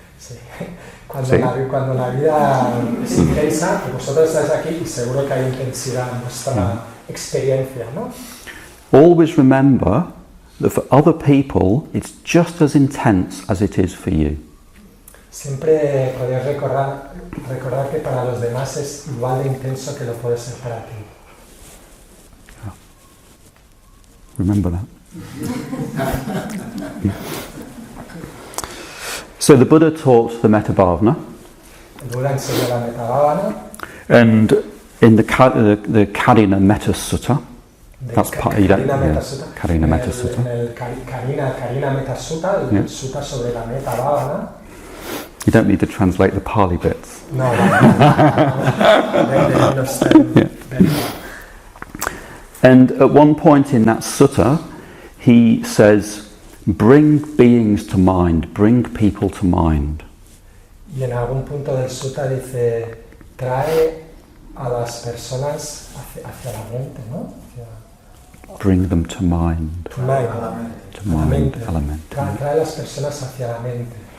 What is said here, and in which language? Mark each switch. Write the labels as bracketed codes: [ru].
[es] sí. Cuando la vida es intensa, vosotros estáis aquí y seguro que hay intensidad en vuestra experiencia, ¿no? [en] Always remember that for other people it's just as intense as it is for you. [es] Siempre podéis recordar que para los demás es igual de intenso que lo puede ser para ti. [en] Remember that. So the Buddha taught the Metta-bhavana, [es] El Buda enseñó la Metta-bhavana, [en] and in the Karina Metta Sutta, that's part. You don't. Karina Yeah, Metta Sutta. Karina Metta Sutta. [es] En el Karina Metta Sutta, el [en] Yeah. [es] Sutta sobre la Metta-bhavana. [en] You don't need to translate the Pali bits. [es] No. [en] Yeah. And at one point in that sutta, he says, "Bring beings to mind, bring people to mind." [es] Y en algún punto del sutta dice, trae a las personas hacia la mente, ¿no? [en] Bring them to mind. To mind. To mind, [es] La element. Trae a las personas hacia la mente.